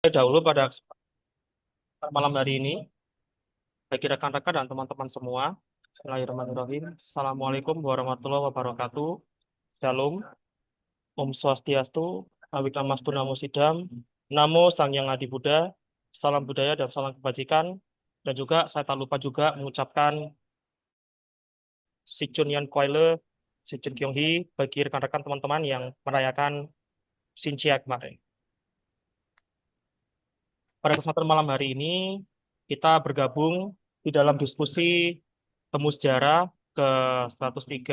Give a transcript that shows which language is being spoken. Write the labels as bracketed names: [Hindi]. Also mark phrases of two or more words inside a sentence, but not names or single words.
[Indonesian] Dahulu pada kesempatan malam hari ini, bagi rekan-rekan dan teman-teman semua, Bismillahirrahmanirrahim. [Arabic] Assalamualaikum warahmatullahi wabarakatuh. [Hebrew] Shalom, [Sanskrit] Om Swastiastu, Awikamastu Namo Sidam, [Indonesian] Namo Sang Hyang Adi Buddha, salam budaya dan salam kebajikan. Dan juga saya tak lupa juga mengucapkan [Chinese] Sichun Yan Koile, Sichun Kyunghi [Indonesian] bagi rekan-rekan teman-teman yang merayakan Xinjia kemarin. Pada kesempatan malam hari ini, kita bergabung di dalam diskusi Temu Sejarah ke 103.